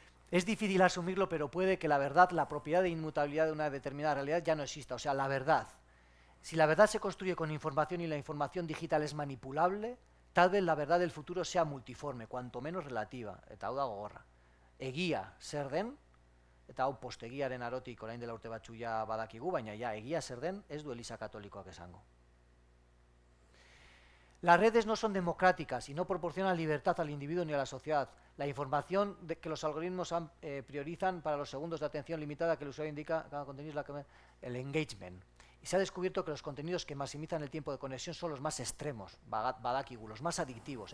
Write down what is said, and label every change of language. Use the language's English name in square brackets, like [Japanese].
[Spanish] Es difícil asumirlo, pero puede que la verdad, la propiedad de inmutabilidad de una determinada realidad ya no exista. O sea, la verdad. Si la verdad se construye con información y la información digital es manipulable, tal vez la verdad del futuro sea multiforme, cuanto menos relativa. [Basque] Eta hau da gogorra. Egia zer den, eta hau postegiaren arotik orain dela urte batzu ja badakigu, baina ja egia zer den ez du Eliza Katolikoak esango. [Spanish] Las redes no son democráticas y no proporcionan libertad al individuo ni a la sociedad. La información que los algoritmos priorizan para los segundos de atención limitada que el usuario indica cada contenido es el engagement. Y se ha descubierto que los contenidos que maximizan el tiempo de conexión son los más extremos, [Basque] badakigu, [Spanish] los más adictivos.